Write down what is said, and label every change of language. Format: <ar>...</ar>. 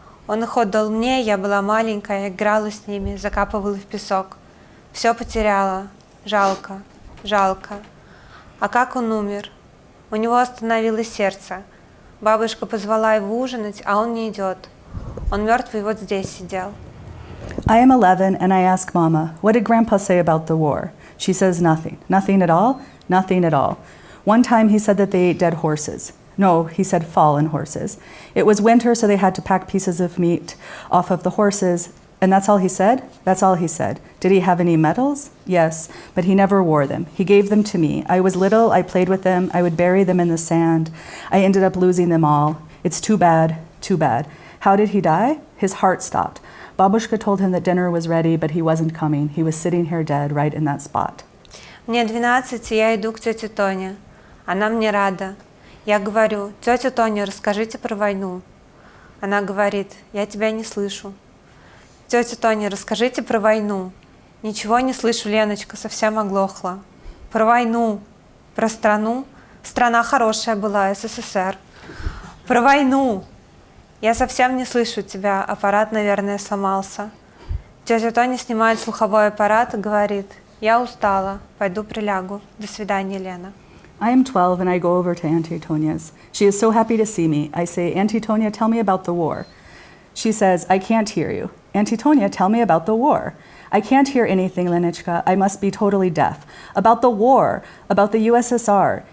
<ru>Он их отдал мне, я была маленькая, играла с ними, закапывала в песок. Все потеряла. Жалко, жалко. А как он умер? У него остановилось сердце. Бабушка позвала его ужинать, а он не идет. Он мертвый вот здесь сидел.</ru> <en>I am 11 and I ask Mama, what did Grandpa say about the war? She says nothing. Nothing at all? Nothing at all. One time he said that they ate dead horses. No, he said fallen horses. It was winter, so they had to pack pieces of meat off of the horses. And that's all he said? That's all he said. Did he have any medals? Yes, but he never wore them. He gave them to me. I was little, I played with them, I would bury them in the sand. I ended up losing them all. It's too bad, too bad. How did he die? His heart stopped. Babushka told him that dinner was ready, but he wasn't coming. He was sitting here dead right in that spot.</en> <ru>Мне 12, и я иду к тете Тоне. Она мне рада. Я говорю, тетя Тоня, расскажите про войну. Она говорит, я тебя не слышу. Тетя Тоня, расскажите про войну. Ничего не слышу, Леночка, совсем оглохла. Про войну, про страну. Страна хорошая была, СССР. Про войну. Я совсем не слышу тебя, аппарат, наверное, сломался. Тетя Тоня снимает слуховой аппарат и говорит, я устала, пойду прилягу. До свидания, Лена.</ru> <en>I am 12 and I go over to Auntie Tonia's. She is so happy to see me. I say, Auntie Tonia, tell me about the war. She says, I can't hear you. Auntie Tonia, tell me about the war. I can't hear anything, Lenichka. I must be totally deaf. About the war, about the USSR.</en>